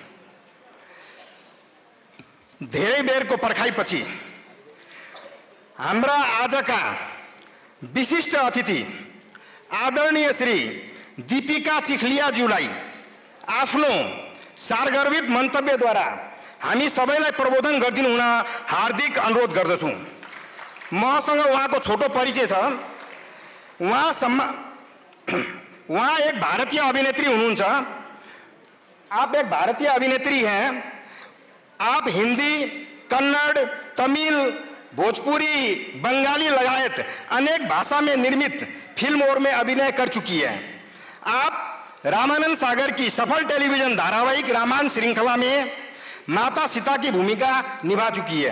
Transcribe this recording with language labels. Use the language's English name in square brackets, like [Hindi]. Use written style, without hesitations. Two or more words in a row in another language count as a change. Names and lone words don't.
[Nepali] धेरै बेरको पर्खाइपछि हाम्रा आजका विशिष्ट अतिथि आदरणीय श्री दीपिका चिखलियाज्यूलाई आफ्नो सारगर्भित मन्तव्यद्वारा हामी सबैलाई प्रबोधन गरिदिनु हुन हार्दिक अनुरोध गर्दछु। मसँग उहाँको छोटो परिचय छ। उहाँ एक भारतीय अभिनेत्री हुनुहुन्छ। [Hindi] आप एक भारतीय अभिनेत्री हैं। आप हिंदी, कन्नड़, तमिल, भोजपुरी, बंगाली लगायत अनेक भाषा में निर्मित फिल्म और में अभिनय कर चुकी है। आप रामानंद सागर की सफल टेलीविजन धारावाहिक रामायण श्रृंखला में माता सीता की भूमिका निभा चुकी है।